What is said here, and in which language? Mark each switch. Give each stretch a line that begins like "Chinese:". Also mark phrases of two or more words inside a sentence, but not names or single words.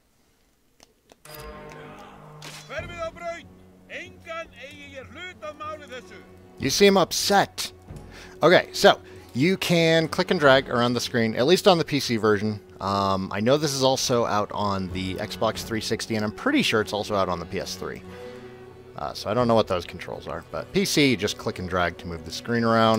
Icelandic: Hverfið á braut! Engan eigi ég hlut að máli þessu!
English: You seem upset. Okay, so you can click and drag around the screen, at least on the PC version. I know this is also out on the Xbox 360, and I'm pretty sure it's also out on the PS3. So I don't know what those controls are, but PC, you just click and drag to move the screen around.